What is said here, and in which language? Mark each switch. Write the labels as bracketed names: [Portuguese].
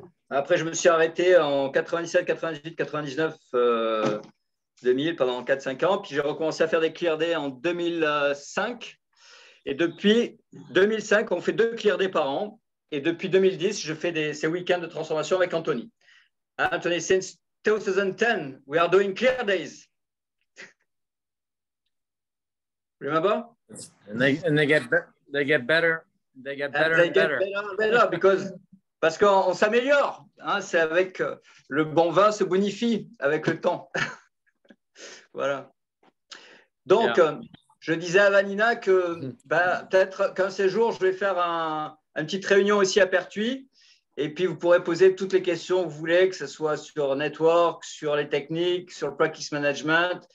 [French] Après, je me suis arrêté en 97, 98, 99, 2000 pendant 4-5 ans. Puis j'ai recommencé à faire des Clear Day en 2005. Et depuis 2005, on fait 2 Clear Day par an. Et depuis 2010, je fais ces week-ends de transformation avec Anthony. [English] Anthony, since 2010, we are doing Clear Days. Remember? And they get better. They get better and better. [French] Parce qu'on s'améliore. Hein, c'est avec le bon vin se bonifie avec le temps. Voilà. Donc, je disais à Vanina que peut-être qu'un séjour, je vais faire une petite réunion aussi à Pertuis. Et puis, vous pourrez poser toutes les questions que vous voulez, que ce soit sur Network, sur les techniques, sur le [English] practice management.